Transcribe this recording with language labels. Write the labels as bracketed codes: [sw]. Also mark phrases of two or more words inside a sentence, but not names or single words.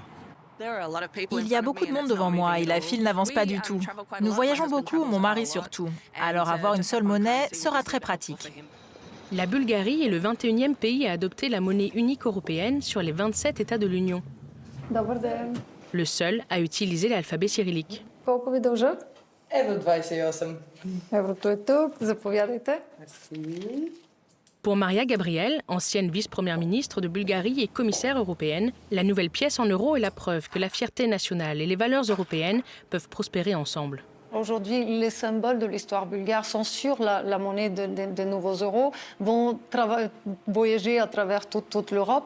[fr] Il y a beaucoup de monde devant moi et la file n'avance pas du tout. Nous voyageons beaucoup, mon mari surtout. Alors avoir une seule monnaie sera très pratique. La Bulgarie est le 21e pays à adopter la monnaie unique européenne sur les 27 États de l'Union. Le seul à utiliser l'alphabet cyrillique. [bg] Колко ви дължа? Евро 28. Еврото е тук. Заповядайте. [fr] Merci. Pour Maria Gabriel, ancienne vice-première ministre de Bulgarie et commissaire européenne, la nouvelle pièce en euros est la preuve que la fierté nationale et les valeurs européennes peuvent prospérer ensemble. Aujourd'hui, les symboles de l'histoire bulgare sont sur la monnaie des nouveaux euros, vont voyager à travers toute l'Europe.